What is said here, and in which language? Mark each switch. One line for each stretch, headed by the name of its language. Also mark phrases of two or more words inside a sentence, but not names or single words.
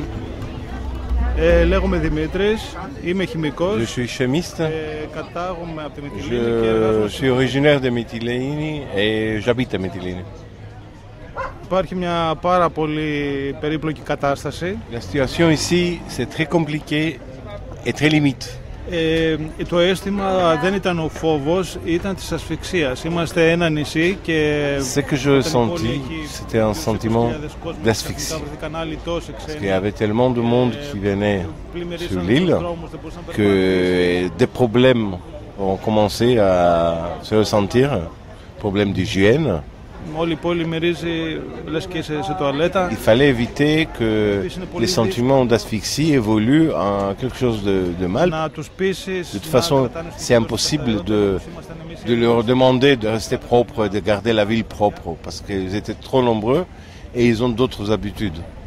Greek: Λέγομαι Δημήτρης, είμαι χημικός.
French: Je suis chimiste. Je suis originaire de Mytilène et j'habite à Mytilène.
Greek: Υπάρχει μια πάρα πολύ περίπλοκη κατάσταση.
French: La situation ici, c'est très compliqué et très limite.
Greek: Το αίσθημα δεν ήταν ο φόβος, ήταν της ασφυξίας. Είμαστε ένα νησί και...
French: Ce que je ressentis, c'était un sentiment d'asphyxie. Parce qu'il y avait tellement de monde qui venait sur l'île que des problèmes ont commencé à se ressentir, problèmes d'hygiène.
Greek: Όλη η πόλη μυρίζει λες και είσαι σε τουαλέτα.
French: Il fallait éviter que les sentiments d'asphyxie évoluent en quelque chose de mal. De toute façon, c'est impossible de leur demander de rester propre et de garder la ville propre parce qu'ils étaient trop nombreux et ils ont d'autres habitudes.